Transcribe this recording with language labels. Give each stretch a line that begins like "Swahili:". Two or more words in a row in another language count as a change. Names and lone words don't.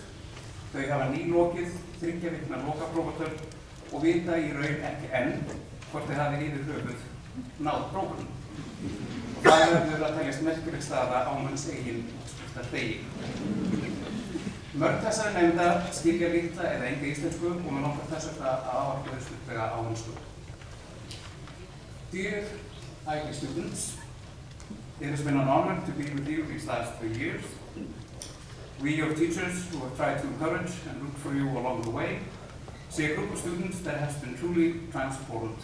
Icelandic: Þau hafa nýlokið 3 vikna lokaprófatörn og vita í raun ekki enn hvort þau hafi yfir höfuð náð prófunum. Það verður að teljast merkileg staða á manns eigin útskriftartegi. Mörg þessara nemenda skilja litla eða enga íslensku og mig langar þess vegna að ávarpa þau stuttlega á ensku.
English: Dear IB students, it has been an honor to be with you these last 3 years. We, your teachers, who have tried to encourage and root for you along the way, see a group of students that has been truly transformed.